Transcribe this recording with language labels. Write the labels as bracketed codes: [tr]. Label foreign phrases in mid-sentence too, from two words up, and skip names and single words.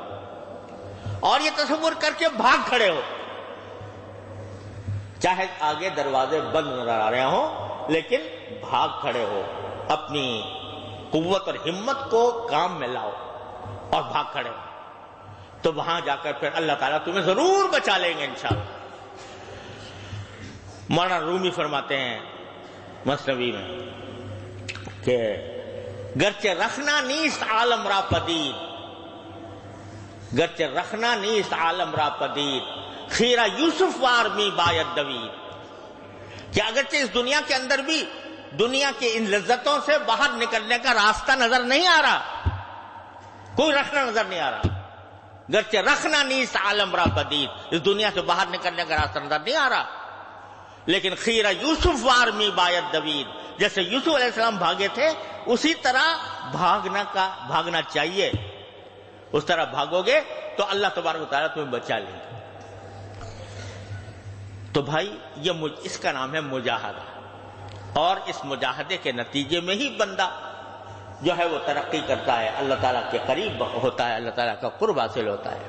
[ur] اور یہ تصور کر کے بھاگ کھڑے ہو، چاہے آگے دروازے بند نظر آ رہے ہوں، لیکن بھاگ کھڑے ہو، اپنی قوت اور ہمت کو کام میں لاؤ اور بھاگ کھڑے ہو. تو وہاں جا کر پھر اللہ تعالیٰ تمہیں ضرور بچا لیں گے انشاءاللہ. مولانا رومی فرماتے ہیں مثنوی میں کہ [fa] گرچہ رکھنا نیست عالم را پدید، گرچہ رکھنا نیست عالم را پدید، خیرہ یوسف وار می باید دوید. [ur] کہ اگرچہ اس دنیا کے اندر بھی دنیا کی ان لذتوں سے باہر نکلنے کا راستہ نظر نہیں آ رہا، کوئی رکھنا نظر نہیں آ رہا. [fa] گرچہ رکھنا نیست عالم را پدید، [ur] اس دنیا سے باہر نکلنے کا راستہ نظر نہیں آ رہا، لیکن [fa] خیرہ یوسف وار می باید دوید، [ur] جیسے یوسف علیہ السلام بھاگے تھے اسی طرح بھاگنا چاہیے. اس طرح بھاگو گے تو اللہ تبارک و تعالیٰ تمہیں بچا لیں گے. تو بھائی اس کا نام ہے مجاہدہ. اور اس مجاہدے کے نتیجے میں ہی بندہ جو ہے وہ ترقی کرتا ہے، اللہ تعالیٰ کے قریب ہوتا ہے، اللہ تعالیٰ کا قرب حاصل ہوتا ہے.